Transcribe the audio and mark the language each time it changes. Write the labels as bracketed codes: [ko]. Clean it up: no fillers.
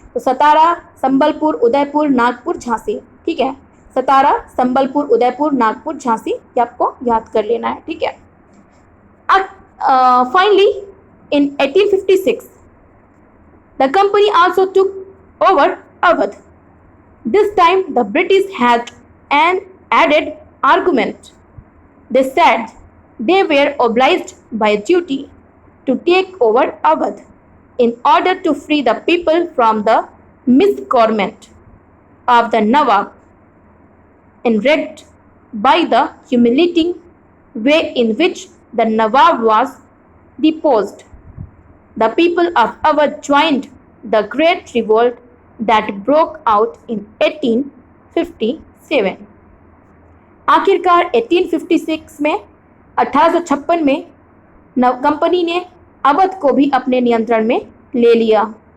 [hi] तो सतारा, संबलपुर, उदयपुर, नागपुर, झांसी। ठीक है, सतारा, संबलपुर, उदयपुर, नागपुर, झांसी, ये आपको याद कर लेना है। ठीक है। [en] अब finally in 1856 the company also took over Awadh. This time the British had an added argument. They said they were obliged by duty to take over Awadh in order to free the people from the misgovernment of the Nawab, enraged by the humiliating way in which the Nawab was deposed. The people of Awadh joined the great revolt that broke out in 1857. [hi] आखिरकार 1856 में 1856 में company ने अवध को भी अपने नियंत्रण में ले लिया।